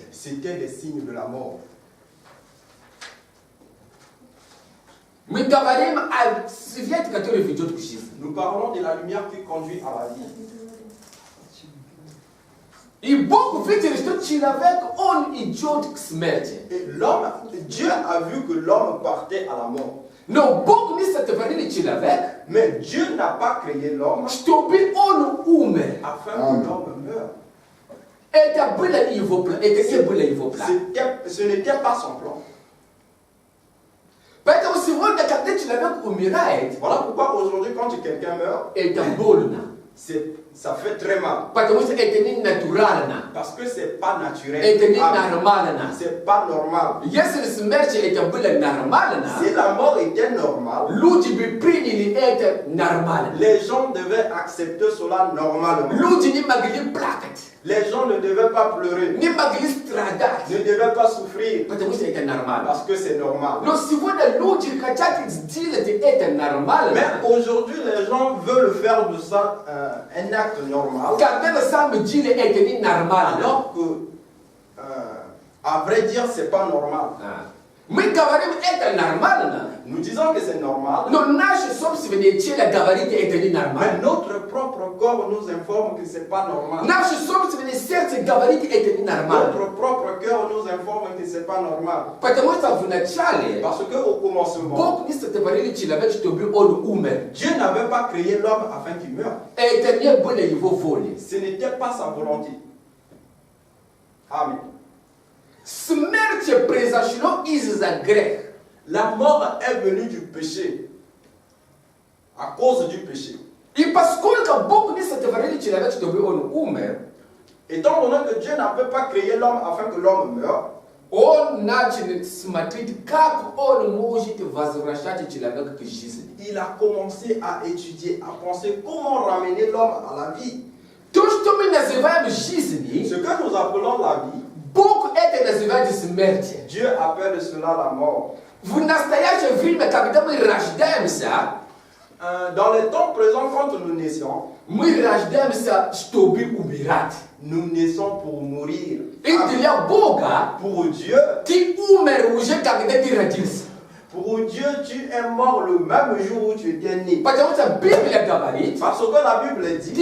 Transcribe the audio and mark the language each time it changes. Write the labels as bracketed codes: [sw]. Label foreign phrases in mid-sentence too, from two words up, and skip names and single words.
[fr] C'était des signes de la mort. [ru] Мы говорим о свете, который ведет к жизни. [fr] Nous parlons de la lumière qui conduit à la vie. [ru] И Бог видел, что человек, он идет к смерти. [fr] Et Dieu a vu que l'homme partait à la mort. [ru] Но Бог не сотворил человек, [fr] Mais Dieu n'a pas créé l'homme [ru] чтобы он умер. [fr] afin que l'homme meure. [ru] Это было его план. Это не было его план. [fr] Ce n'était pas son plan. [ru] Поэтому сегодня, когда человек умирает, [fr] Voilà pourquoi aujourd'hui, quand quelqu'un meurt, [ru] это больно. [fr] ça fait très mal. [ru] Потому что это не натурально. [fr] Parce que c'est pas naturel. [ru] Это не нормально. [fr] C'est pas normal. [ru] Если смерть это было нормально, [fr] Si la mort était normale, [ru] люди бы приняли это нормально. [fr] les gens devaient accepter cela normalement. [ru] Люди не могли плакать, [fr] Les gens ne devaient pas pleurer, [ru] не могли страдать, [fr] ne devaient pas souffrir, [ru] потому что это нормально. [fr] parce que c'est normal. [ru] Но сегодня люди хотят сделать это нормально. [fr] Mais aujourd'hui, les gens veulent faire de ça un acte normal, [ru] Когда на самом деле это не нормально. [fr] alors que, à vrai dire, c'est pas normal. [ru] Мы говорим, это нормально, [fr] Nous disons que c'est normal, [ru] но наше собственное тело говорит, это не [fr] mais [ru] нормально. [fr] notre propre corps nous informe que c'est pas normal. [ru] Наше собственное сердце говорит, это не нормально. [fr] Notre propre cœur nous informe que c'est pas normal. [ru] Потому что в начале [fr] Parce qu'au commencement, [ru] Бог не сотворил человека, чтобы он умер. [fr] Dieu n'avait pas créé l'homme afin qu'il meure. [ru] Это не было его волей. [fr] Ce n'était pas sa volonté. Amen. [ru] Смерть произошло из-за греха. [fr] La mort est venue du péché, à cause du péché. [ru] И поскольку Бог не сотворил человека, чтобы он умер, [fr] Étant donné que Dieu n'avait pas créé l'homme afin que l'homme meure, [ru] он начал смотреть, как он может возвращать человека к жизни. [fr] il a commencé à étudier, à penser comment ramener l'homme à la vie. [ru] То, что мы называем жизнью, [fr] Ce que nous appelons la vie, [ru] Бог это называет смертью. [fr] Dieu appelle cela la mort. [ru] В настоящее время, когда мы рождаемся, [fr] Dans les temps présents, quand nous naissons, [ru] мы рождаемся, чтобы умирать. [fr] nous naissons pour mourir. [ru] И для Бога [fr] Pour Dieu, [ru] ты умер уже, когда ты родился. [fr] pour Dieu, tu es mort le même jour où tu étais né. [ru] Потому что Библия говорит, [fr] Parce que la Bible dit,